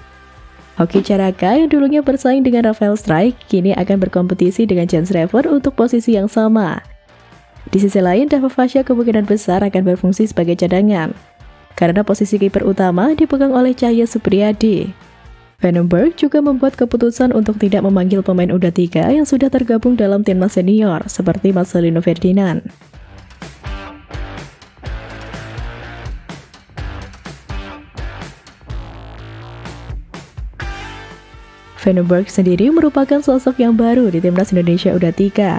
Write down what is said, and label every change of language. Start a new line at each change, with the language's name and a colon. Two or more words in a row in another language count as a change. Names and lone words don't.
Indonesian: Hoki Caraka yang dulunya bersaing dengan Rafael Strijk, kini akan berkompetisi dengan Jens Rever untuk posisi yang sama. Di sisi lain, Dava Fasha kemungkinan besar akan berfungsi sebagai cadangan, karena posisi kiper utama dipegang oleh Cahya Supriyadi. Van den Berg juga membuat keputusan untuk tidak memanggil pemain U23 yang sudah tergabung dalam timnas senior, seperti Marcelino Ferdinand. Van den Berg sendiri merupakan sosok yang baru di Timnas Indonesia U23.